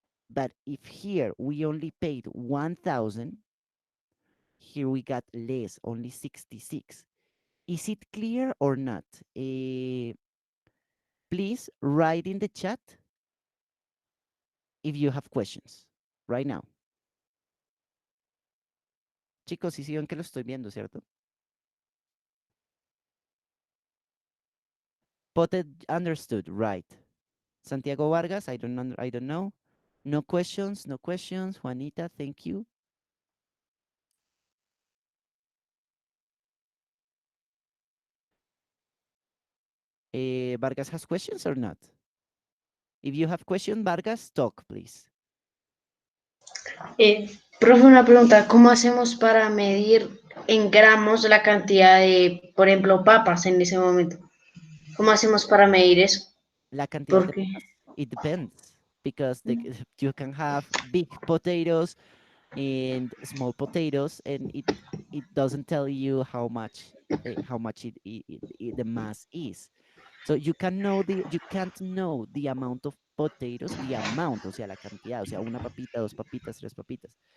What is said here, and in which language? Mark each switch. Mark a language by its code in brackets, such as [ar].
[en] But if here we only paid 1,000, here we got less, only 66. Is it clear or not? Please write in the chat if you have questions right now. [es] Chicos, sí, sí ven que lo estoy viendo, ¿cierto? [en] Potted understood, right. Santiago Vargas, I don't know. No questions, no questions. Juanita, thank you. Vargas has questions or not? If you have questions, Vargas, talk, please. [es] Profe, una pregunta, ¿cómo hacemos para medir en gramos la cantidad de, por ejemplo, papas en ese momento? ¿Cómo hacemos para medir eso? La cantidad de Porque, [en] papas, it depends because you can have big potatoes and small potatoes, and it doesn't tell you how much the mass is. So you can't know the amount of potatoes, the amount, [es] o sea, la cantidad, o sea, una papita, dos papitas, tres papitas.